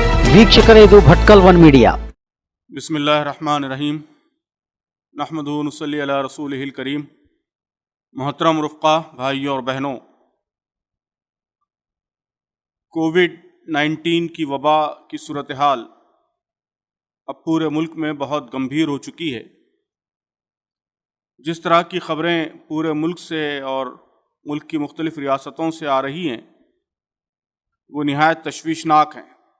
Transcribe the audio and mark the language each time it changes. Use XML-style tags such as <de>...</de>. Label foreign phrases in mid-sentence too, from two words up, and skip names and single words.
<kn>ವೀಕ್ಷಕರೇ, ಇದು ಭಟ್ಕಲ್ ಒನ್ ಮೀಡಿಯಾ.</kn> <ar>بسم الله الرحمن الرحيم نحمده ونصلي على رسوله الكريم.</ar> <ur>محترم رفقا، بھائیوں اور بہنوں، کووڈ-19 کی وبا کی صورت حال اب پورے ملک میں بہت گمبھیر ہو چکی ہے. جس طرح کی خبریں پورے ملک سے اور ملک کی مختلف ریاستوں سے آ رہی ہیں وہ نہایت تشویشناک ہیں.</ur>